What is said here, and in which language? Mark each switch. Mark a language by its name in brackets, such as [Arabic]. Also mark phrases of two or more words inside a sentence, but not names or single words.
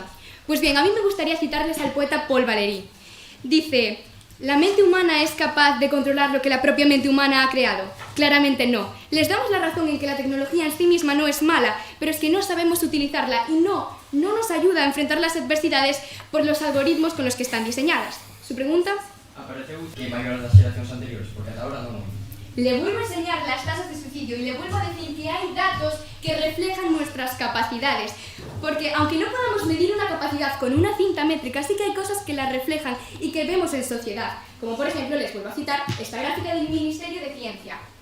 [Spanish] Pues bien, a mí me gustaría citarles al poeta Paul Valéry. Dice: ¿la mente humana es capaz de controlar lo que la propia mente humana ha creado? Claramente no. Les damos la razón en que la tecnología en sí misma no es mala, pero es que no sabemos utilizarla y no nos ayuda a enfrentar las adversidades por los algoritmos con los que están diseñadas. ¿Su pregunta? [Galician] Apareceu que maiores das xeracións anteriores, porque ata ahora non. [Spanish] Le vuelvo a enseñar las tasas de suicidio y le vuelvo a decir que hay datos que reflejan nuestras capacidades. Porque aunque no podamos medir una capacidad con una cinta métrica, sí que hay cosas que la reflejan y que vemos en sociedad. Como por ejemplo, les vuelvo a citar esta gráfica del Ministerio de Ciencia.